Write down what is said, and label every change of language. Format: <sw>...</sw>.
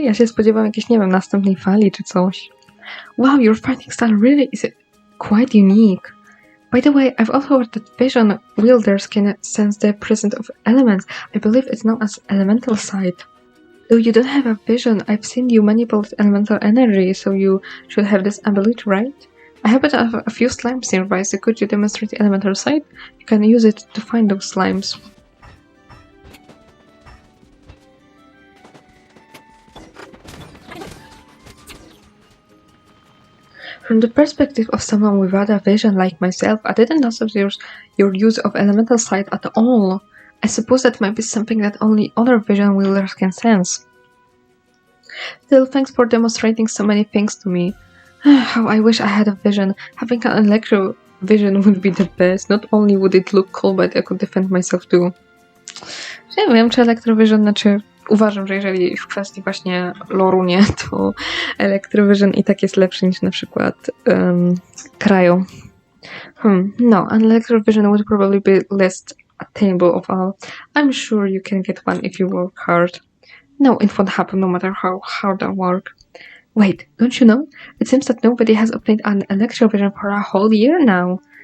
<pl>Ja się spodziewam jakiejś, nie wiem, następnej fali czy coś.</pl> <en>Wow, your fighting style really is quite unique. By the way, I've also heard that vision wielders can sense the presence of elements. I believe it's known as elemental sight. Though you don't have a vision, I've seen you manipulate elemental energy, so you should have this ability, right? I happen to have a few slimes nearby, so could you demonstrate the elemental sight? You can use it to find those slimes. From the perspective of someone without a vision like myself, I didn't notice your use of elemental sight at all. I suppose that might be something that only other vision wielders can sense. Still, thanks for demonstrating so many things to me. How I wish I had a vision. Having an electro vision would be the best. Not only would it look cool, but I could defend myself too.</en> <pl>Nie wiem, czy Electrovision, znaczy uważam, że jeżeli w kwestii właśnie loru nie, to Electrovision i tak jest lepszy niż na przykład Cryo.</pl> <en>No, and Electrovision would probably be least attainable of all. I'm sure you can get one if you work hard. No, it won't happen no matter how hard I work. Wait, don't you know? It seems that nobody has obtained an Electrovision for a whole year now.</en>